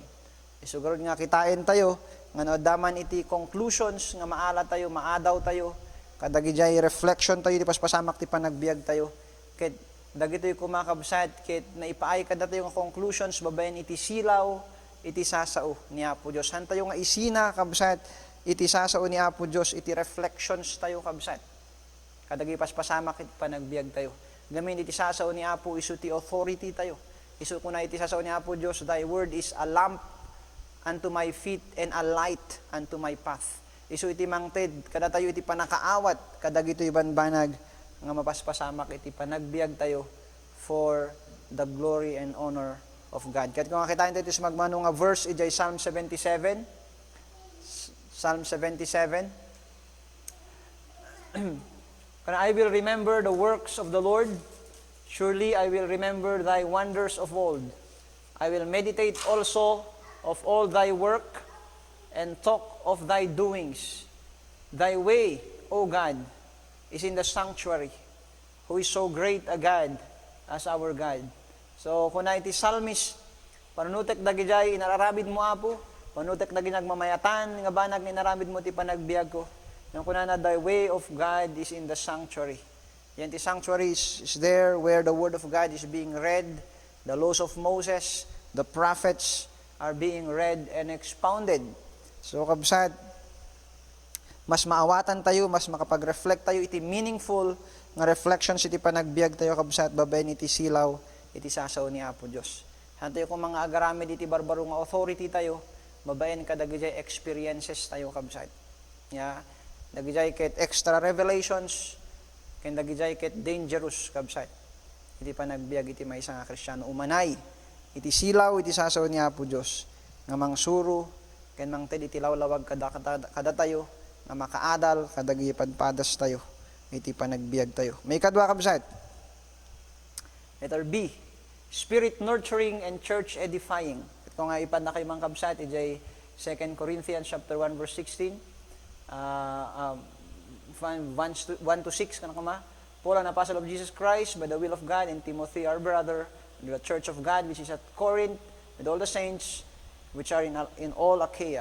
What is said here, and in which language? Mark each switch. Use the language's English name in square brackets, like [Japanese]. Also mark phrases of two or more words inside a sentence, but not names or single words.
[Iloko] Isugurod nga kitain tayo, nga naadaman iti conclusions, nga maala tayo, maadaw tayo, kadagijay reflection tayo, di paspasamak ti panagbiag tayo, kit dagitoy kumakabsat, kit naipaay kada tayo nga conclusions, babayan iti silaw, iti sasao ni Apo Diyos. Han tayo nga isina, kabsat, iti sasao ni Apo Diyos, iti reflections tayo, kabsat. Kadagay paspasamak iti panagbiag tayo. Gamin iti sasao ni Apo, isu ti authority tayo. Isu kuna iti sasao ni Apo Diyos, [English] thy word is a lamp unto my feet and a light unto my path. [Iloko] Isu iti mangted, kada tayo iti panakaawat, kadagito ibanbanag, nga mapaspasamak iti panagbiag tayo [English] for the glory and honor of God. [Iloko] Kahit kung makitain tayo ito sa magmano nga verse, ijay Psalm 77. Psalm 77. [English] I will remember the works of the Lord. Surely I will remember thy wonders of old. I will meditate also of all thy work and talk of thy doings. Thy way, O God, is in the sanctuary. Who is so great a God as our God. So, [Iloko] kung na iti psalmist, panunutek dagijay, inararabid mo Apo, panunutek dagi nagmamayatan, nga banag inarabid mo ti panagbiag ko. Yung kuna na, [English] the way of God is in the sanctuary. [Iloko] Yan ti [English] sanctuary is there where the word of God is being read, the laws of Moses, the prophets are being read and expounded. So, [Iloko] kabsat, mas maawatan tayo, mas makapag-reflect tayo, iti meaningful nga reflections, iti panagbiag tayo, kabsat, babayin iti silaw, iti sasaw ni Apo Diyos. Han tayo kung mga agaramid iti barbaro nga authority tayo, babayin kadagijay experiences tayo, kabsat. Yeah. Dagijay ket [English] extra revelations, [Iloko] ken dagijay ket dangerous, kabsat. Iti panagbiag iti maysa nga Kristiyano umanay, iti silaw, iti sasaw ni Apo Diyos, nga mangsuro, ken mangted iti lawlawag kada tayo, nga makaadal, kadagijay padpadas tayo, iti panagbiag tayo. May kadwa, kabsat. [English] Letter B, spirit nurturing and church edifying. [Iloko] Ito nga ipad na kayo mga kabsat, ijay 2 Corinthians chapter 1 verse 16, 1 to 6, kanang kuma, [English] Paul, an apostle of Jesus Christ, by the will of God, and Timothy, our brother, and the church of God, which is at Corinth, with all the saints, which are in all Achaia.